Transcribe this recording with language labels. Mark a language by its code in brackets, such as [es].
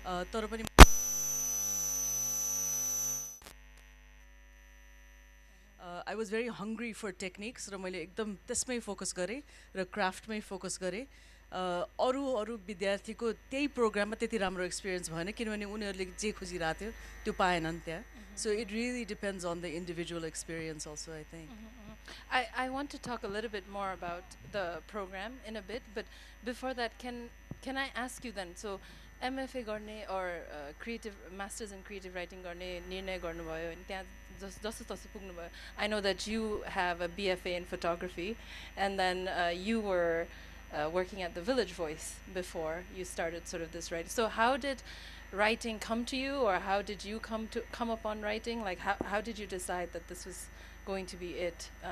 [ne] तर पनि [en] I was very hungry for techniques [ne] र मैले एकदम त्यसमै फोकस गरेँ र क्राफ्टमै फोकस गरेँ अरू विद्यार्थीको त्यही प्रोग्राममा त्यति राम्रो एक्सपिरियन्स भएन किनभने उनीहरूले जे खोजिरहेको थियो त्यो पाएनन् त्यहाँ [en] So it really depends on the individual experience also I think I want to talk a little bit more about the program in a bit, but before that, can I ask you then? [ne] So, MFA गर्ने [en] or creative masters in creative writing [ne] गर्ने निर्णय गर्नुभयो अनि त्यहाँ जस्तो तस्तो पुग्नुभयो. [en] I know that you have a BFA in photography, and then you were working at the Village Voice before you started sort of this writing. So, how did writing come to you, or how did you come upon writing? Like, how did you decide that this was going to be it?